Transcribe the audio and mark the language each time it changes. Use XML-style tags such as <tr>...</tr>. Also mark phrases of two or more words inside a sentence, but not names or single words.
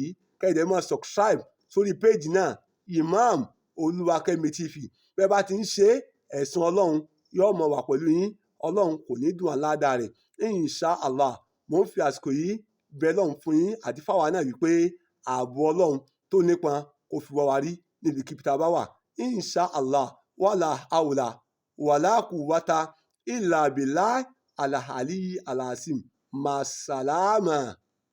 <yo>Kẹ́ẹ̀dẹ̀ máa subscribe sórí péèjì náà, Imam Oluwakemi TV. Bẹ́ẹ̀ bá ti ń ṣe, ẹ̀san Ọlọ́run yóò máa wà pẹ̀lú yín. Ọlọ́run kò ní dùn aládàá rẹ̀,</yo> <ar>إن شاء الله.</ar> <yo>Mo ń fi àsìkò yìí bẹ̀ lọ́hùn fún yín àti fáwa náà wípé ààbò Ọlọ́run tó nípọn kó fi wá wa rí níbikíbi tá a bá wà,</yo> <ar>إن شاء الله. ولا حول ولا قوة إلا بالله العلي العظيم. Masalama.</ar>